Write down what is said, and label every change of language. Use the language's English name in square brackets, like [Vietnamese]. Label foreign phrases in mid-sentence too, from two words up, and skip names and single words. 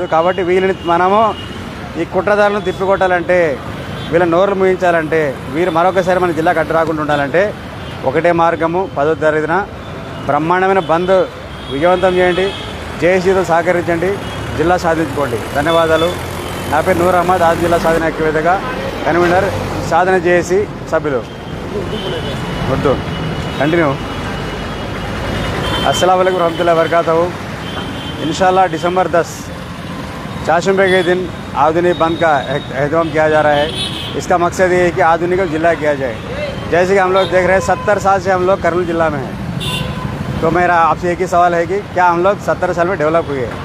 [Telugu] కాబట్టి వీళ్ళని మనము ఈ కుట్రదారులను తిప్పికొట్టాలంటే, వీళ్ళ నోర్లు ముగించాలంటే, వీరు మరొకసారి మన జిల్లాకు అడ్డు రాకుండా ఉండాలంటే ఒకటే మార్గము, 10వ తేదీన బ్రహ్మాండమైన బంద్ విజయవంతం చేయండి, జేఏసీతో సహకరించండి, జిల్లా సాధించుకోండి. ధన్యవాదాలు. నా పేరు నూర్ అహ్మద్, ఆదోని జిల్లా సాధన ఐక్యవేదిక కన్వీనర్, సాధన జేఏసీ సభ్యులు. వద్దు కంటిన్యూ. [Arabic] السلام عليكم ورحمة الله وبركاته. [Urdu] ان شاء اللہ دسمبر 10 چہارشنبہ کے دن آدھونک بند کا اہتمام کیا جا رہا ہے. اس کا مقصد یہ ہے کہ آدھونک ضلع کیا جائے۔ جیسے کہ ہم لوگ دیکھ رہے ہیں 70 سال سے ہم لوگ کرنول ضلع میں ہیں، تو میرا آپ سے ایک ہی سوال ہے کہ کیا ہم لوگ 70 سال میں ڈیولپ ہوئے ہیں?